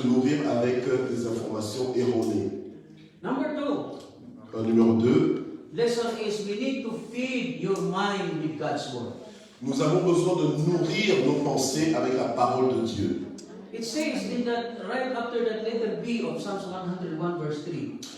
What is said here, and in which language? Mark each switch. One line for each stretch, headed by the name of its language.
French: te nourrir avec des informations erronées.
English: Number 2,
French: Numéro 2,
English: lesson is we need to feed your mind with God's word.
French: nous avons besoin de nourrir nos pensées avec la parole de Dieu.
English: It says in that right after that letter B of Psalms 101 verse 3.